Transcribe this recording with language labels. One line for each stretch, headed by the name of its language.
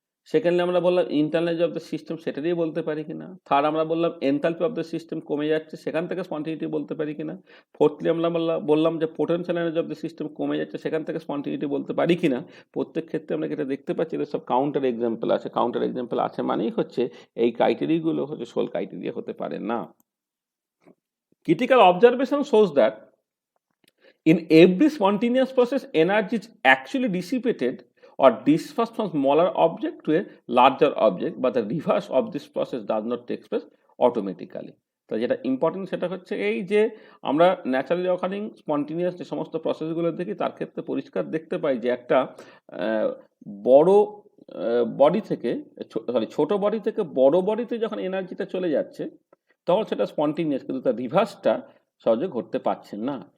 Bangla: Secondly আমরা বললাম internal of the system, সেটা দিয়ে বলতে পারি কিনা। থার্ড আমরা বললাম এনথালপি অফ দ্য সিস্টেম কমে যাচ্ছে, সেখান থেকে স্পন্টিনিটি বলতে পারি কিনা। ফোর্থলি আমরা বললাম যে potential energy of the system কমে যাচ্ছে, সেখান থেকে স্পন্টিনিটি বলতে পারি কিনা। প্রত্যেক ক্ষেত্রে আমরা যেটা দেখতে পাচ্ছি যে সব কাউন্টার এক্সাম্পল আছে। কাউন্টার এক্সাম্পল আছে মানেই হচ্ছে এই ক্রাইটেরিয়াগুলো হচ্ছে সোল ক্রাইটেরিয়া হতে পারে না।
English: Critical observation shows that in every spontaneous process, energy is actually dissipated or dispersed from smaller object to a larger object, but the reverse of this process does not take place automatically.
Bangla: তো যেটা important সেটা হচ্ছে এই যে আমরা naturally occurring spontaneous যে সমস্ত প্রসেসগুলো দেখি তার ক্ষেত্রে পরিষ্কার দেখতে পাই যে একটা বড় বডি থেকে ছোট বডি থেকে বড় বডিতে যখন এনার্জিটা চলে যাচ্ছে তখন সেটা স্পন্টিনিয়াস, কিন্তু তার রিভার্সটা সহজে ঘটতে পারছে না।